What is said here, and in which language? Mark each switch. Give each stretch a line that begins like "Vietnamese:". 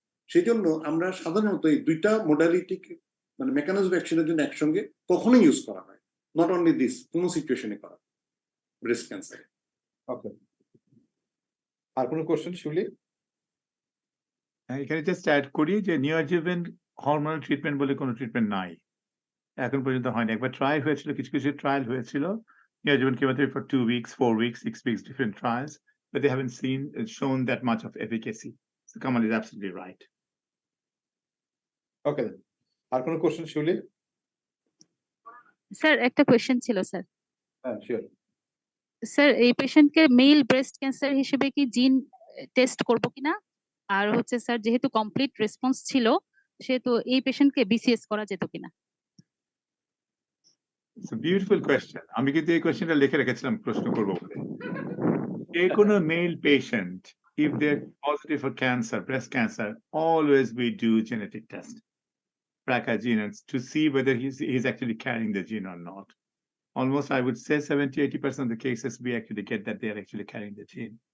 Bangla: সেই জন্য আমরা সাধারণত এই দুইটা মোডালিটিকে মানে মেকানিজম অ্যাকশনের জন্য একসঙ্গে কখনোই ইউজ করা হয়,
English: not only this,
Bangla: কোনো সিচুয়েশনে করা ব্রেস্ট ক্যান্সারে। ওকে, আর কোনো কোশ্চেন শিউলি? এখানে জাস্ট অ্যাড করি যে নিওঅ্যাডজুভেন্ট হরমোনাল ট্রিটমেন্ট বলে কোনো ট্রিটমেন্ট নাই, এখন পর্যন্ত হয়নি। একবার ট্রাই হয়েছিল, কিছু কিছু ট্রায়াল হয়েছিল neoadjuvant
English: chemotherapy for 2 weeks, 4 weeks, 6 weeks, different trials, but they haven't shown that much of efficacy. So Kamal is absolutely right.
Bangla: ওকে, আর কোনো কোশ্চেন শিউলি? স্যার একটা কোয়েশ্চেন ছিল স্যার। হ্যাঁ, শিওর। স্যার এই পেশেন্টকে মেল ব্রেস্ট ক্যান্সার হিসেবে কি জিন টেস্ট করব কিনা, আর হচ্ছে স্যার যেহেতু কমপ্লিট রেসপন্স ছিল সেহেতু এই পেশেন্টকে বিসিএস করা যেত কিনা?
English: It's a beautiful question.
Bangla: আমি কিন্তু এই কোয়েশ্চেনটা লিখে রেখেছিলাম প্রশ্ন করবো বলে। যে কোনো male patient,
English: if they're positive for cancer, breast cancer, always we do genetic test, BRCA gene, to see whether he's actually carrying the gene or not. Almost, I would say 70-80% of the cases we actually get that they are actually carrying the gene.